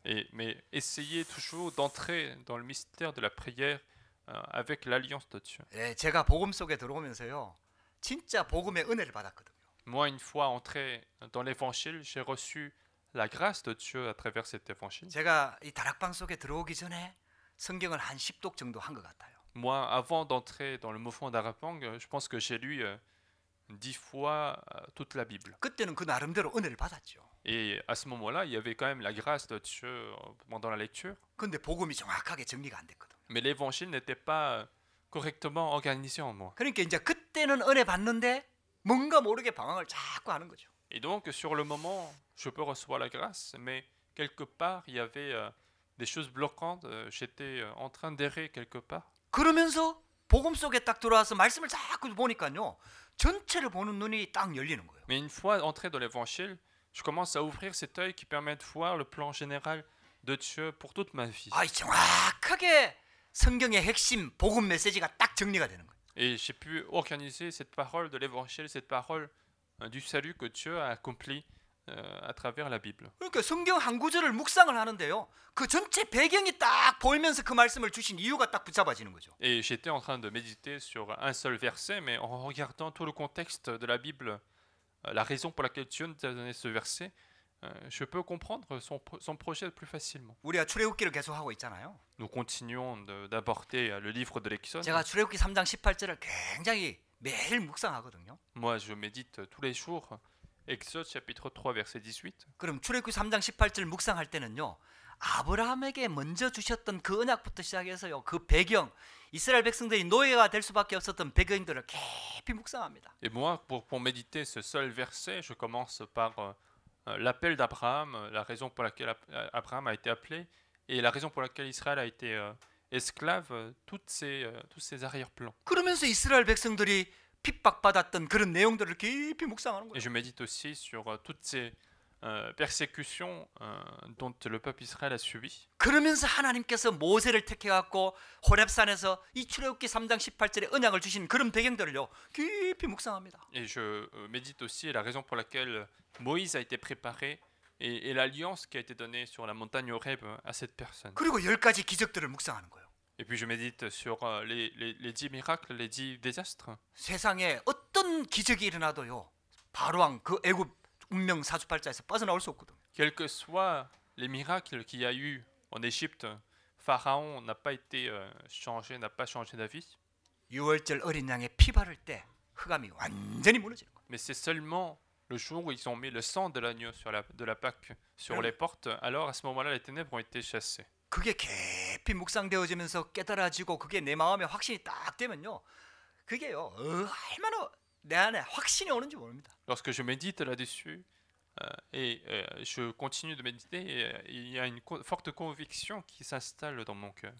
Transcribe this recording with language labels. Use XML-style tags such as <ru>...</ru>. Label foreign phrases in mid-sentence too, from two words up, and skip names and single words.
<fr>Mais essayez toujours d'entrer dans le mystère de la prière avec l'alliance de Dieu.</fr> <ko>예, 제가 복음 속에 들어오면서요. 진짜 복음의 은혜를 받았거든요.</ko> <fr>Moi, une fois entré dans l'évangile, j'ai reçu la grâce de Dieu à travers cet évangile.</fr> <ko>제가 이 다락방 속에 들어오기 전에 성경을 한 10독 정도 한 것 같아요.</ko> <fr>Moi, avant d'entrer dans le mouvement d'Arapang, je pense que j'ai lu 10 fois toute la Bible.</fr> <ko>그때는 그 나름대로 은혜를 받았죠.</ko> <fr>Et à ce moment-là, il y avait quand même la grâce de Dieu pendant la lecture.</fr> <ko>근데 복음이 정확하게 정리가 안 됐거든요.</ko> <fr>Mais l'évangile n'était pas correctement organisé en moi.</fr> <ko>그러니까 이제 그때는 은혜 받는데 뭔가 모르게 방황을 자꾸 하는 거죠.</ko> <fr>Et donc, sur le moment, je peux recevoir la grâce, mais quelque part, il y avait des choses bloquantes. J'étais en train d'errer quelque part.</fr> <ko>그러면서 복음 속에 딱 들어와서 말씀을 자꾸 보니까요. 전체를 보는 눈이 딱 열리는 거예요.</ko> <fr>Mais une fois entré dans l'évangile, je commence à ouvrir cet œil qui permet de voir le plan général de Dieu pour toute ma vie.</fr> <ko>아, 정확하게 성경의 핵심 복음 메시지가 딱 정리가 되는 거예요.</ko> <fr>Et j'ai pu organiser cette parole de l'évangile, cette parole du salut que Dieu a accompli à travers la Bible.</fr> <ko>그러니까 성경 한 구절을 묵상을 하는데요. 그 전체 배경이 딱 보이면서 그 말씀을 주신 이유가 딱 붙잡아지는 거죠.</ko> <fr>Et j'étais en train de méditer sur un seul verset, mais en regardant tout le contexte de la Bible, la raison pour laquelle Dieu nous a donné ce verset, je peux comprendre son projet plus facilement.</fr> <ko>우리가 출애굽기를 계속 하고 있잖아요.</ko> <fr>Nous continuons d'aborder le livre de l'Exode.</fr> <ko>제가 출애굽기 3장 18절을 굉장히 매일 묵상하거든요.</ko> <fr>Moi, je médite tous les jours. Exode chapitre 3 verset 18.</fr> <ko>그럼 출애굽기 3장 18절 묵상할 때는요. 아브라함에게 먼저 주셨던 그 언약부터 시작해서요. 그 배경, 이스라엘 백성들이 노예가 될 수밖에 없었던 배경들을 깊이 묵상합니다.</ko> <fr>Et moi, pour méditer ce seul verset, je commence par l'appel d'Abraham, la raison pour laquelle Abraham a été appelé, et la raison pour laquelle Israël a été esclave, tous ces arrière-plans.</fr> <ko>그러면서 이스라엘 백성들이 핍박받았던 그런 내용들을 깊이 묵상하는</ko> <fr>Et</fr> <ko>거예요.</ko> <fr>je médite aussi sur toutes ces persécutions dont le peuple Israël a subi.</fr> <ko>그러면서 하나님께서 모세를 택해갖고 호렙산에서 이 출애굽기 3장 18절에 언약을 주신 그런 배경들을요 깊이 묵상합니다.</ko> <fr>Et je médite aussi la raison pour laquelle Moïse a été préparé et l'alliance qui a été donnée sur la montagne Horeb à cette personne.</fr> <ko>그리고 10가지 기적들을 묵상하는 거예요.</ko> <fr>Et puis je médite sur les 10 miracles, les 10 désastres.</fr> <ko>세상에 어떤 기적이 일어나도요 바로왕 그 애굽 운명 사주팔자에서 빠져나올 수 없거든요.</ko> <fr>Quels que soient les miracles qu'il y a eu en Égypte, Pharaon n'a pas été changé, n'a pas changé d'avis.</fr> <ko>6월절 어린 양의 피 바를 때 흑암이 완전히 무너지는 거예요.</ko> <fr>Mais c'est seulement le jour où ils ont mis le sang de l'agneau de la Pâque sur les portes, alors à ce moment-là, les ténèbres ont été chassées.</fr> <ko>그게 깊이 묵상되어지면서 깨달아지고 그게 내 마음에 확신이 딱 되면요. 그게요 얼마나 내 안에 확신이 오는지 모릅니다.</ko> <fr>Lorsque je médite là-dessus et je continue de méditer, il y a une forte conviction qui s'installe dans mon cœur.</fr>